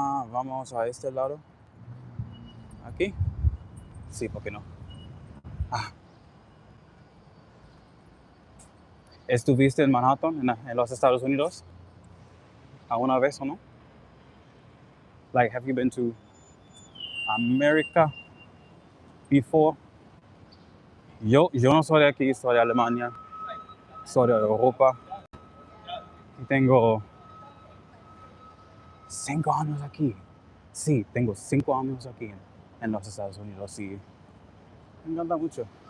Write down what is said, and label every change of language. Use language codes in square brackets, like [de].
[es] Vamos a este lado. ¿Aquí? Sí, ¿por qué no? ¿Estuviste en Manhattan, en los Estados Unidos? ¿Alguna vez o no? [en] Like, have you been to America before? [es] Yo no soy de aquí, soy de Alemania, soy de Europa. Y tengo 5 años aquí. Sí, tengo 5 años aquí en los Estados Unidos y me encanta mucho.